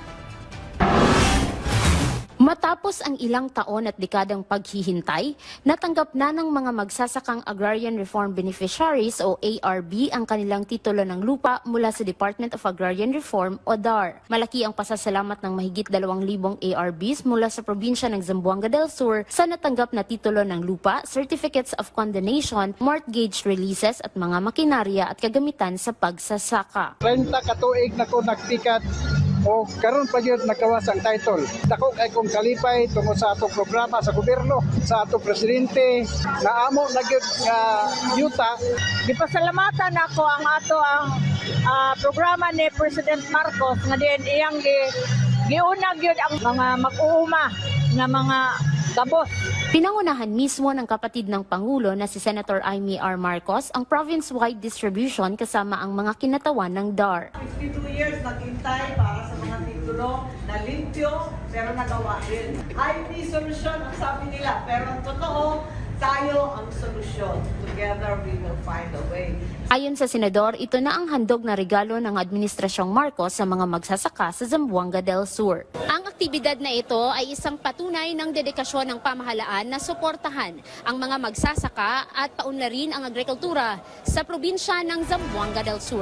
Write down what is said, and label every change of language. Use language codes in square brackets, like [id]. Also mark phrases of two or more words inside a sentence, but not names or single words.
[tl] Matapos ang ilang taon at dekadang paghihintay, natanggap na ng mga magsasakang Agrarian Reform Beneficiaries o ARB ang kanilang titulo ng lupa mula sa Department of Agrarian Reform o DAR. Malaki ang pasasalamat ng mahigit 2,000 ARBs mula sa probinsya ng Zamboanga del Sur sa natanggap na titulo ng lupa, [en] certificates of condonation, mortgage releases [tl] at mga makinarya at kagamitan sa pagsasaka. [ceb] 30 katuig na ko nagpikat o karon pa gyud nakawas ang title. Dako kay kong kalipay tungod sa atong programa sa gobyerno, sa atong presidente, naamo na gyud nga yuta. Gipasalamatan ako ang programa ni President Marcos nga diin iyang giunag gyud ang mga mag-uuma nga mga gabos. [tl] Pinangunahan mismo ng kapatid ng Pangulo na si Senator Amy R. Marcos ang [en] province-wide distribution [tl] kasama ang mga kinatawan ng DAR. 52 years naghintay para sa mga titulo na limpyo pero nagawa din. [en] IT solution [tl] ang sabi nila pero ang totoo, tayo ang solusyon. [en] Together we will find a way. [tl] Ayon sa Senador, ito na ang handog na regalo ng Administrasyong Marcos sa mga magsasaka sa Zamboanga del Sur. Ang aktibidad na ito ay isang patunay ng dedikasyon ng pamahalaan na suportahan ang mga magsasaka at paunlarin ang agrikultura sa probinsya ng Zamboanga del Sur.